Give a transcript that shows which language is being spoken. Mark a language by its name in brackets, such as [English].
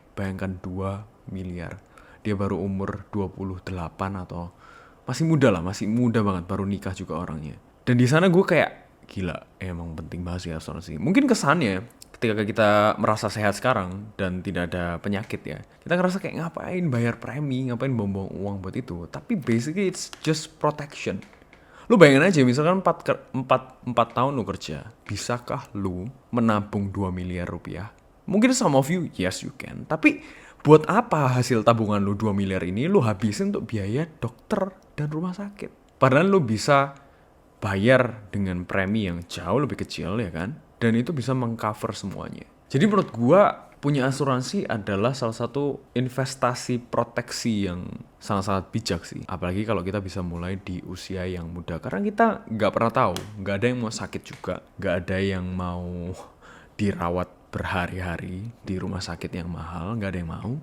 [Indonesian] Bayangkan 2 miliar. Dia baru umur 28 atau masih muda lah, masih muda banget, baru nikah juga orangnya. Dan di sana gue kayak gila, emang penting banget sih asuransi. Mungkin kesannya ketika kita merasa sehat sekarang dan tidak ada penyakit ya, kita ngerasa kayak ngapain bayar premi, ngapain buang-buang uang buat itu. Tapi [English] basically it's just protection. [Indonesian] Lu bayangin aja misalkan 4 tahun lu kerja, bisakah lu menabung 2 miliar rupiah? Mungkin [English] some of you, yes you can. [Indonesian] Tapi buat apa hasil tabungan lu 2 miliar ini lu habisin untuk biaya dokter dan rumah sakit? Padahal lu bisa bayar dengan premi yang jauh lebih kecil ya kan, dan itu bisa mengcover semuanya. Jadi menurut gua punya asuransi adalah salah satu investasi proteksi yang sangat-sangat bijak sih, apalagi kalau kita bisa mulai di usia yang muda, karena kita nggak pernah tahu, nggak ada yang mau sakit juga, nggak ada yang mau dirawat berhari-hari di rumah sakit yang mahal, nggak ada yang mau.